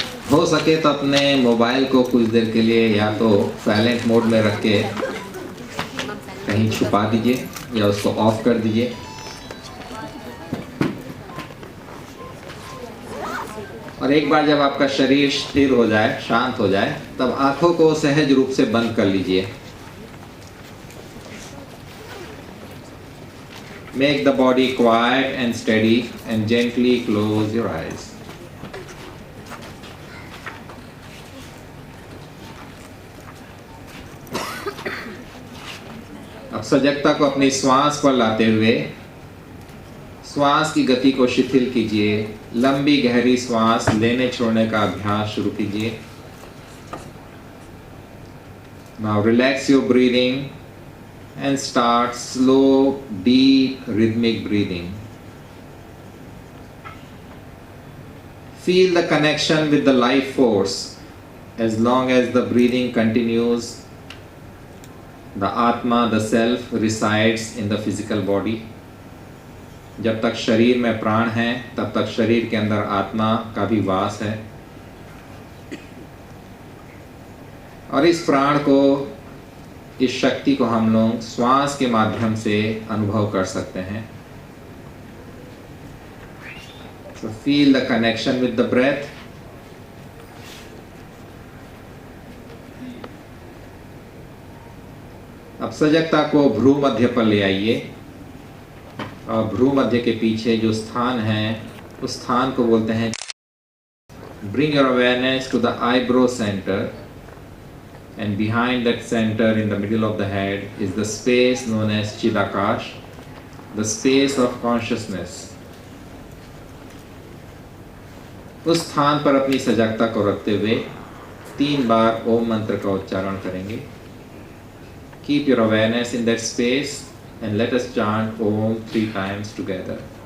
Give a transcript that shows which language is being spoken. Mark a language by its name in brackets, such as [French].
[Hindi] हो सके तो अपने मोबाइल को कुछ देर के लिए या तो साइलेंट मोड में रख के कहीं छुपा दीजिए या उसको ऑफ कर दीजिए। और एक बार जब आपका शरीर स्थिर हो जाए, शांत हो जाए, तब आंखों को सहज रूप से बंद कर लीजिए। [English] Make the body quiet and steady and gently close your eyes. [Hindi] अब सजगता को अपनी श्वास पर लाते हुए श्वास की गति को शिथिल कीजिए। लंबी गहरी श्वास लेने छोड़ने का अभ्यास शुरू कीजिए। [English] Now relax your breathing and start slow, deep, rhythmic breathing. Feel the connection with the life force. As long as the breathing continues, the Atma, the self, resides in the physical body. [Hindi] जब तक शरीर में प्राण है, तब तक शरीर के अंदर आत्मा का भी वास है। और इस प्राण को, इस शक्ति को हम लोग श्वास के माध्यम से अनुभव कर सकते हैं। [English] So feel the connection with the breath. [Hindi] अब सजगता को भ्रू मध्य पर ले आइए और भ्रू मध्य के पीछे जो स्थान है, उस स्थान को बोलते हैं। [English] Bring your awareness to the eyebrow center, and behind that center in the middle of the head is the space known as Chidakash, the space of consciousness. [Hindi] उस स्थान पर अपनी सजगता को रखते हुए 3 बार ओम मंत्र का उच्चारण करेंगे। [English] Keep your awareness in that space and let us chant Om 3 times together.